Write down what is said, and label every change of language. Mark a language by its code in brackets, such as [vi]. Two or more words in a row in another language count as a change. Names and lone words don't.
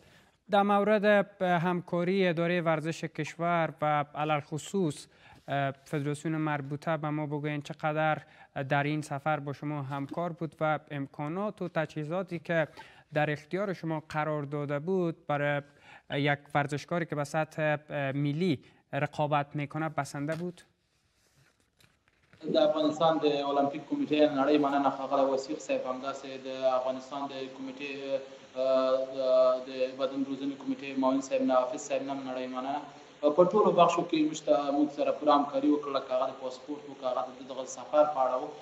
[fa] در مورد همکاری اداره ورزش کشور و علل خصوص فدراسیون مربوطه به ما بگوین چقدر در این سفر با شما همکار بود و امکانات و تجهیزاتی که در اختیار شما قرار داده بود برای یک ورزشکاری که به سطح ملی رقابت میکنه بسنده بود؟ [ps] د افغانستان د المپیک کمیټې نړۍ مننه ښاغلی وثیق صاحب، همداسې د افغانستان د کمیټې د بدن روزنې کمیټې معاون صاحب نافذ صاحب هم نړۍ مننه. په ټولو بخشو کې موږ سره پوره همکاري وکړله، که هغه د پاسپورټ و که هغه د دغه سفر په اړه و.